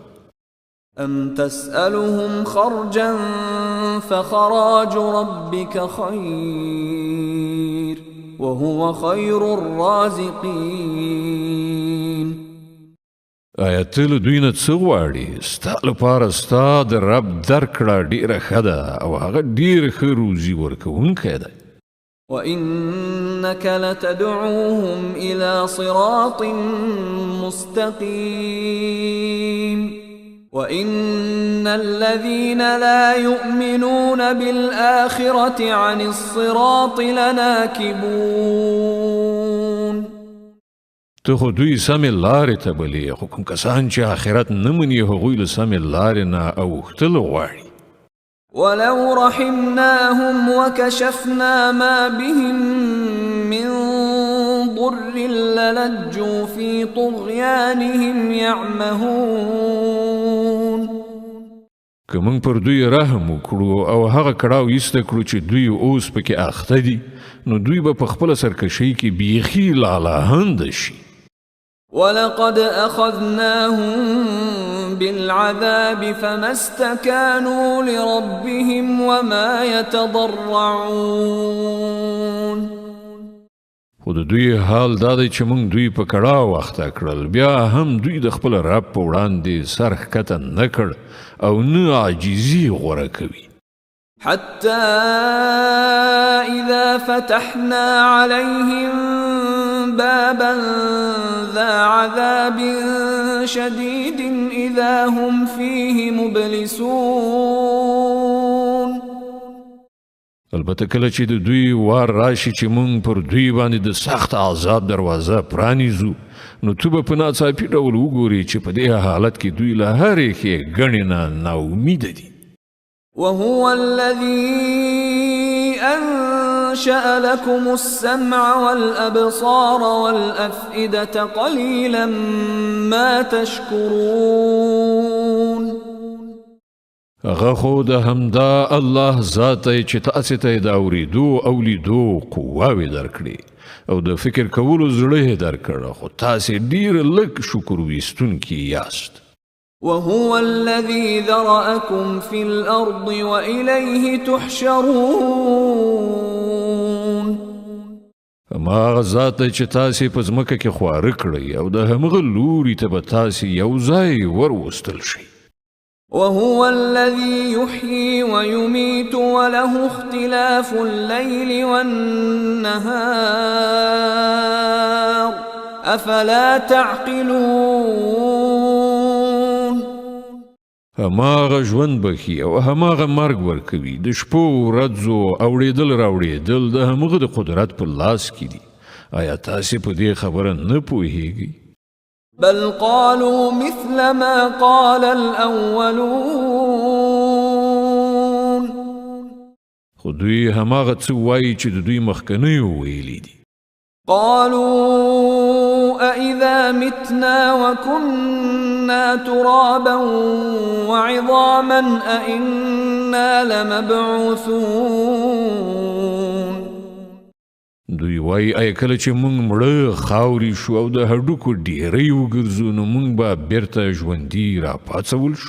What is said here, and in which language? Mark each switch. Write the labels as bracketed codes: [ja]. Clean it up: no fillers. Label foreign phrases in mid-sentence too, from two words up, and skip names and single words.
[ar] أم تسألهم خرجا فخراج ربك خير وهو خير الرازقين. [ps] آیا ته له دوی نه څه غواړې؟ ستا لپاره ستا د رب درکړه ډېره ښه ده او هغه ډېر ښه روزي ورکوونکی دی. [ar] وإنك لتدعوهم إلى صراط مستقيم وإن الذين لا يؤمنون بالآخرة عن الصراط لناكبون. [ps] ته خو دوی سمې لارې ته بلې، خو کوم کسان چې آخرت نه مني هغوی له سمې لارې نه اوښتل غواړي. [ar] ولو رحمناهم وكشفنا ما بهم من ضر للجوا في طغيانهم يعمهون. [ps] که موږ پر دوی رحم وکړو او هغه کړاو ایسته کړو چې دوی اوس پکې اخته دي نو دوی به په خپله سرکشۍ کې بیخي لالهنده شي. [ar] ولقد أخذناهم بالعذاب فما استكانوا لربهم وما يتضرعون. [ps] خو د دوی حال دا دی چې موږ دوی په کړاو اخته کړل، بیا هم دوی د خپل رب په وړاندې سر ښکته نه کړ او نه عاجزي غوره کوي. [ar] حتى إذا فتحنا عليهم بابا ذا عذاب شديد إذا هم فيه مبلسون. [ps] البته کله چې د دوی وار راشي چې موږ پر دوی باندې د سخت عذاب دروازه پرانیزو نو تو به په ناڅاپي ډول وګوري چې په دې حالت کې دوی له هرې ښېګڼې نه ناامیده دي. [ar] وهو الذي أنشأ لكم السمع والأبصار والأفئدة قليلا ما تشكرون. [ps] هغه خو د همدا الله ذات چې تاسې ته د اورېدو او لیدو قواوې درکړي او د فکر کولو زړه درکړه خو تاسې ډیر لږ شکر ویستونکي یاست [ar] وهو الذي ذرأكم في الأرض وإليه تحشرون [ps] هماغه ذات دی چې تاسې په ځمکه کې خواره کړئ او د همغه لوري ته به تاسې یو ځای وروستل شئ [ar] وهو الذي يحيي ويميت وله اختلاف الليل والنهار أفلا تعقلون [ps] هماغه ژوند بخي او هماغه مرګ ورکوي د شپو ورځو اوړېدل راوړېدل د همغه د قدرت په لاس کې دي آیا تاسې په دې خبره نه پوهیږئ [ar] بل قالوا مثل ما قال الأولون [ps] خو دوی هماغه څه وایي چې د دوی مخکنیو ویلي دي [ar] قالوا أإذا متنا وكنا ترابا وعظاما أإنا لمبعوثون [ps] دوی وای ای کله چې مونږ مړه خاوري شو او د هډوکو ډیرې وګرځو نو مونږ به بیرته ژوندي را پاڅول شو